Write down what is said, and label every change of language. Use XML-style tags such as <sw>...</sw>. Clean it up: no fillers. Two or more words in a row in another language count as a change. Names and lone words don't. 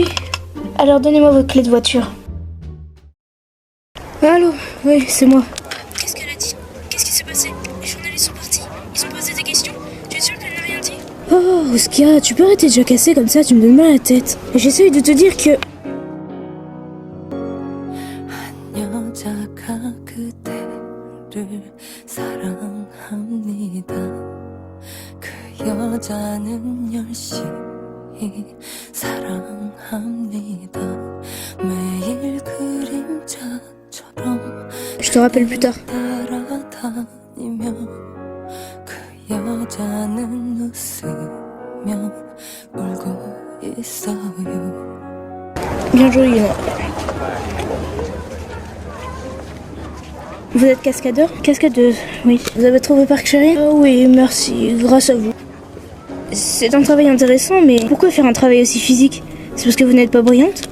<fr>Alors donnez-moi votre clé de voiture. Allô? Oui, c'est moi. Qu'est-ce qu'elle a dit? Qu'est-ce qui s'est passé? Les journalistes sont partis. Ils ont posé des questions. Tu es sûr qu'elle n'a rien dit? Oh, Oscar, tu peux arrêter de jacasser comme ça, tu me donnes mal à la tête. J'essaye de te dire que...</fr> <ko>여자가 그대를 사랑합니다. 그 여자는 열심히 사랑합니다. 매일 그림자처럼</ko> <fr>Je te rappelle plus tard.</fr> <ko>따라다니며 그 여자는 웃으며 울고 있어요.</ko> <fr>Bien joué, Lina. Vous êtes cascadeur? Cascadeuse, oui. Vous avez trouvé Park Charin? Oui, merci, grâce à vous. C'est un travail intéressant, mais pourquoi faire un travail aussi physique? C'est parce que vous n'êtes pas brillante?</fr>